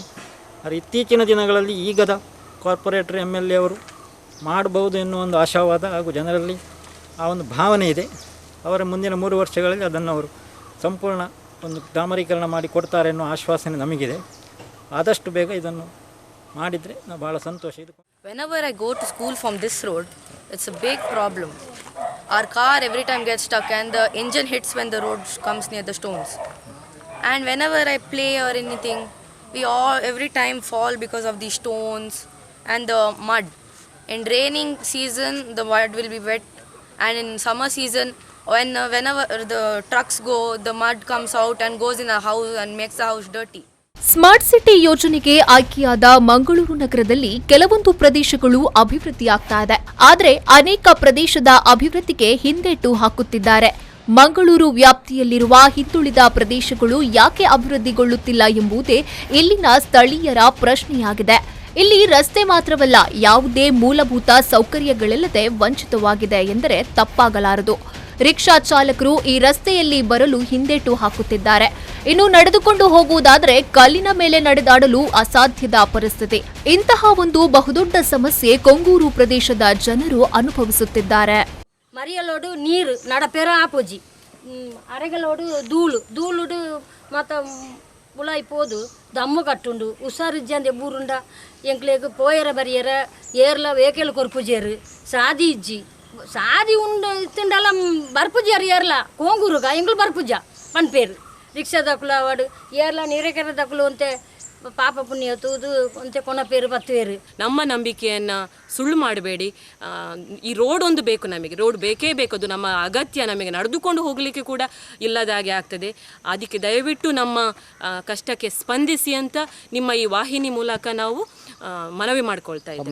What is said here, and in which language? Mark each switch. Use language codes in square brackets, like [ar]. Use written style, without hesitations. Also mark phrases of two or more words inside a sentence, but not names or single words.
[kn] ಆದರೆ ಇತ್ತೀಚಿನ ದಿನಗಳಲ್ಲಿ ಈಗದ [en] corporator MLA [kn] ಅವರು ಮಾಡಬಹುದು ಎನ್ನುವ ಒಂದು ಆಶಾವಾದ ಹಾಗೂ ಜನರಲ್ಲಿ ಆ ಒಂದು ಭಾವನೆ ಇದೆ. ಅವರ ಮುಂದಿನ 3 ವರ್ಷಗಳಲ್ಲಿ ಅದನ್ನು ಅವರು ಸಂಪೂರ್ಣ ಒಂದು ಡಾಮರೀಕರಣ ಮಾಡಿ ಕೊಡ್ತಾರೆ ಅನ್ನೋ ಆಶ್ವಾಸನೆ ನಮಗಿದೆ. ಆದಷ್ಟು ಬೇಗ ಇದನ್ನು ಮಾಡಿದರೆ ನಾವು ಭಾಳ ಸಂತೋಷ. ಇದು [en] Whenever I go to school from this road, it's a big problem. Our car every time gets stuck and the engine hits when the road comes near the stones. And whenever I play or anything, we all every time fall because of the stones and the mud. In raining season, the mud will be wet, and in summer season, whenever the trucks go, the mud comes out and goes in a house and makes the house dirty. [kn] ಸ್ಮಾರ್ಟ್ ಸಿಟಿ ಯೋಜನೆಗೆ ಆಯ್ಕೆಯಾದ ಮಂಗಳೂರು ನಗರದಲ್ಲಿ ಕೆಲವೊಂದು ಪ್ರದೇಶಗಳು ಅಭಿವೃದ್ಧಿಯಾಗ್ತಾ ಇದೆ. ಆದರೆ ಅನೇಕ ಪ್ರದೇಶದ ಅಭಿವೃದ್ಧಿಗೆ ಹಿಂದೇಟು ಹಾಕುತ್ತಿದ್ದಾರೆ. ಮಂಗಳೂರು ವ್ಯಾಪ್ತಿಯಲ್ಲಿರುವ ಹಿಂದುಳಿದ ಪ್ರದೇಶಗಳು ಯಾಕೆ ಅಭಿವೃದ್ಧಿಗೊಳ್ಳುತ್ತಿಲ್ಲ ಎಂಬುದೇ ಇಲ್ಲಿನ ಸ್ಥಳೀಯರ ಪ್ರಶ್ನೆಯಾಗಿದೆ. ಇಲ್ಲಿ ರಸ್ತೆ ಮಾತ್ರವಲ್ಲ, ಯಾವುದೇ ಮೂಲಭೂತ ಸೌಕರ್ಯಗಳಿಲ್ಲದೆ ವಂಚಿತವಾಗಿದೆ ಎಂದರೆ ತಪ್ಪಾಗಲಾರದು. ರಿಕ್ಷಾ ಚಾಲಕರು ಈ ರಸ್ತೆಯಲ್ಲಿ ಬರಲು ಹಿಂದೇಟು ಹಾಕುತ್ತಿದ್ದಾರೆ. ಇನ್ನು ನಡೆದುಕೊಂಡು ಹೋಗುವುದಾದರೆ ಕಲ್ಲಿನ ಮೇಲೆ ನಡೆದಾಡಲು ಅಸಾಧ್ಯದ ಪರಿಸ್ಥಿತಿ. ಇಂತಹ ಒಂದು ಬಹುದೊಡ್ಡ ಸಮಸ್ಯೆ ಕೊಂಗೂರು ಪ್ರದೇಶದ ಜನರು ಅನುಭವಿಸುತ್ತಿದ್ದಾರೆ. [tcy] ಮರಿಯಲೋಡು ನೀರು ನಡಪೆರ ಆಪೋಜಿ ಅರೆಗಲೋಡು ಧೂಳುಡು ಮತ್ತು ಉಳಾಯಿ ಪೋದು ದಮ್ಮು ಕಟ್ಟುಂಡು ಉಸಾರಿಜ್ಜಂದೆ ಬೂರುಂಡ ಎಂಕ್ಲೆಗ್ ಪೋಯರ ಬರಿಯರ ಏರ್ಲ ವೇಕೆಲ್ ಕೊರ್ಪುಜೇರು ಸಾದಿ ಇಜ್ಜಿ ಸಾದಿ ಉಂಡು ಇತ್ತುಂಡಲ್ಲ ಬರ್ಪುಜಾರು ಏರ್ಲ ಕೋಂಗೂರುಗ ಎಂಗ್ಳು ಬರ್ಪುಜ ಪನ್ಪೇರು ರಿಕ್ಷಾ ದಕ್ಕಲು ವಾಡು ಏರ್ಲ ನೀರೇಕೆರ ದಕ್ಕಲು ಅಂತೆ ಪಾಪ ಪುಣ್ಯ ತೂದು ಒಂತೆ ಕೊನಪೇರು ಬತ್ತುವೇರು. [kn] ನಮ್ಮ ನಂಬಿಕೆಯನ್ನು ಸುಳ್ಳು ಮಾಡಬೇಡಿ. ಈ ರೋಡ್ ಒಂದು ಬೇಕು, ನಮಗೆ ರೋಡ್ ಬೇಕೇ ಬೇಕು, ಅದು ನಮ್ಮ ಅಗತ್ಯ. ನಮಗೆ ನಡೆದುಕೊಂಡು ಹೋಗಲಿಕ್ಕೆ ಕೂಡ ಇಲ್ಲದಾಗೆ ಆಗ್ತದೆ. ಅದಕ್ಕೆ ದಯವಿಟ್ಟು ನಮ್ಮ ಕಷ್ಟಕ್ಕೆ ಸ್ಪಂದಿಸಿ ಅಂತ ನಿಮ್ಮ ಈ ವಾಹಿನಿ ಮೂಲಕ ನಾವು ಮನವಿ ಮಾಡಿಕೊಳ್ತಾ ಇದ್ದೇವೆ.